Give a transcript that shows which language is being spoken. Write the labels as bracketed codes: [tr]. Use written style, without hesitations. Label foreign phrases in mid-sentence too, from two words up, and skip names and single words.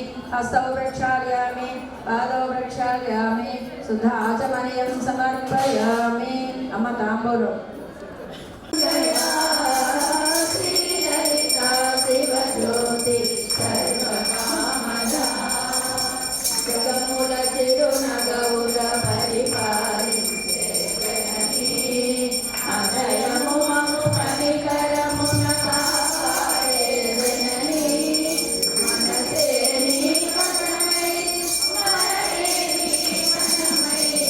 [sa] हस्तौ प्रक्षालयामि पादौ प्रक्षालयामि शुद्ध आचमनीयं समर्पयामि अम्म ताम्बूलं [te] శ్రీలలితా శివజ్యోతి సర్వకామదా జగముల చిరునగవుల పరిపాలించే జననీ అదయము మము కనికరమున కాపాడే జననీ మనసే నీ వశమై మరణే నీ వశమై